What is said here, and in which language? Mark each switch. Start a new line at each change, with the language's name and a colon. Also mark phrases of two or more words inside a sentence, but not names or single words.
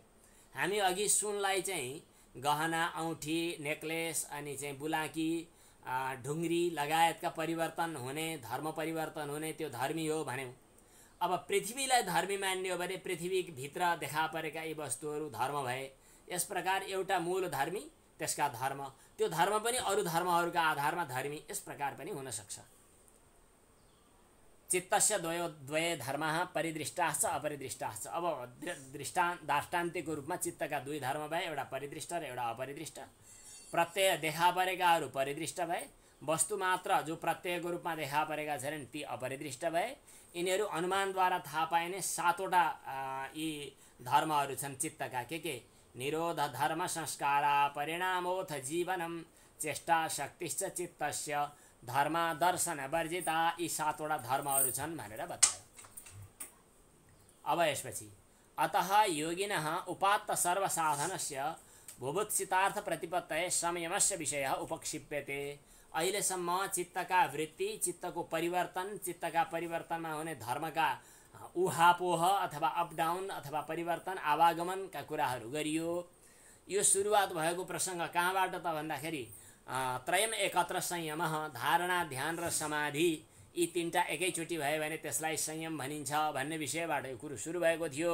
Nepali: हामी अघि सुनलाई चाहिँ गहना, औँठी, नेकलेस, अनि चाहिँ बुलाकी, ढुङ्ग्री लगायतका परिवर्तन हुने, धर्म परिवर्तन हुने त्यो धर्मी हो भन्यौँ। अब पृथ्वीलाई धर्मी मान्यो भने पृथ्वीभित्र देखा परेका यी वस्तुहरू धर्म भए। यस प्रकार एउटा मूल धर्मी, त्यसका धर्म, त्यो धर्म पनि अरू धर्महरूका आधारमा धर्मी, यस प्रकार पनि हुन सक्छ।
Sanskrit: चित्तस्य द्वये धर्मः परिदृष्टाश्च अपरिदृष्टाश्च।
Nepali: अब दाष्टान्तिक रूपमा चित्तका दुई धर्म भए, एउटा परिदृष्ट र एउटा अपरिदृष्ट। प्रत्यय देखा परेकाहरू परिदृष्ट भए, वस्तु मात्र जो प्रत्ययको रूपमा देखा परेका छन् ती अपरिदृष्ट भए। यिनीहरू अनुमानद्वारा थाहा पाइने सातवटा यी धर्महरू छन् चित्तका।
Sanskrit: के निरोध धर्म संस्कारा परिणामोऽथ जीवनम चेष्टा शक्तिश्च चित्तस्य धर्म दर्शन वर्जिता।
Nepali: यी 7 वटा धर्महरू छन् भनेर बतायो। अब यसपछि
Sanskrit: अतः योगिनः उपात्त सर्वसाधनस्य भुभुत्सितार्थ प्रतिपत्तये संयमस्य विषयः उपक्षिप्यते।
Nepali: अहिलेसम्म चित्तका वृत्ति, चित्तको परिवर्तन, चित्तका परिवर्तनमा हुने धर्मका उहापोह अथवा
English: up down
Nepali: अथवा परिवर्तन आवागमनका कुराहरू गरियो। यो सुरुवात भएको प्रसङ्ग कहाँबाट त भन्दाखेरि
Sanskrit: त्रयम एकत्र संयम,
Nepali: धारणा ध्यान र समाधि यी 3टा एकैचोटि भयो भने त्यसलाई संयम भनिन्छ भन्ने विषयबाट यो कुरो सुरु भएको थियो।